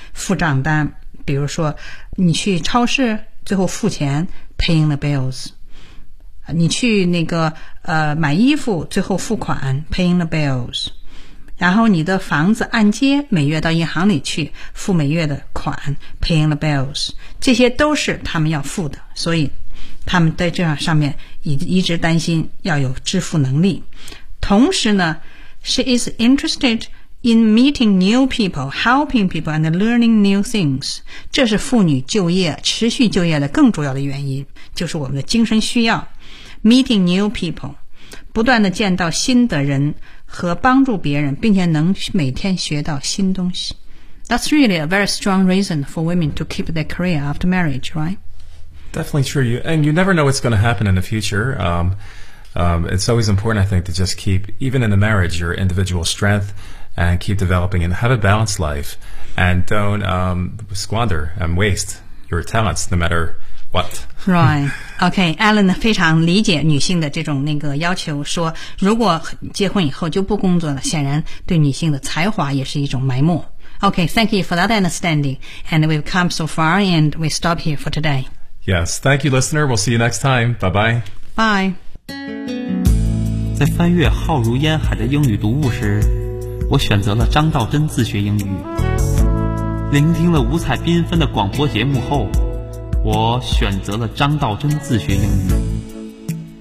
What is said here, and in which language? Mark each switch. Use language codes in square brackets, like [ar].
[zh] 付账单，比如说你去超市最后付钱 [en] paying the bills， [zh] 你去那个买衣服最后付款 paying the bills， 然后你的房子按揭每月到银行里去付每月的款 paying the bills， 这些都是他们要付的，所以他们在这上面一直担心要有支付能力。同时呢， [en] She is interested in meeting new people, helping people, and learning new things. [zh] 这是妇女就业，持续就业的更主要的原因，就是我们的精神需要。 [en] Meeting new people, [zh] 不断地见到新的人和帮助别人，并且能每天学到新东西。 [en] That's really a very strong reason for women to keep their career after marriage, right? Definitely true. You never know what's going to happen in the future. It's always important, I think, to just keep, even in the marriage, your individual strength and keep developing and have a balanced life and don't squander and waste your talents no matter what. Right. [zh] Okay, Alan 非常理解女性的这种那个要求，说如果结婚以后就不工作了，显然对女性的才华也是一种埋没。 [en] Okay, thank you for that understanding. And we've come so far and we stop here for today. Yes, thank you, listener. We'll see you next time. Bye-bye. Bye. [zh] 在翻阅浩如烟海的英语读物时，我选择了张道真自学英语。聆听了五彩缤纷的广播节目后，我选择了张道真自学英语。